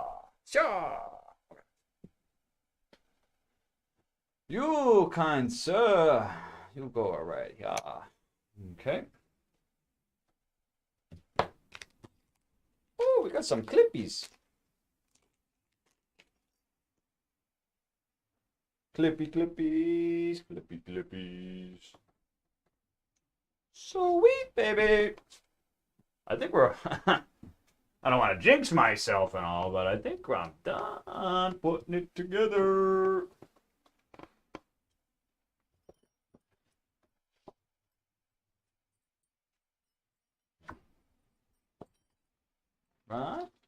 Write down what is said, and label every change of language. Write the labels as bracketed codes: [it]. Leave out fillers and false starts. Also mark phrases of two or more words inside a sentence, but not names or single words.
[en] Cha. You, kind sir, you go right here. Okay. Oh, we got some clippies. Clippy clippies, clippy clippies. Sweet baby. I think we're. I don't want to jinx myself and all, but I think I'm done putting it together. Right?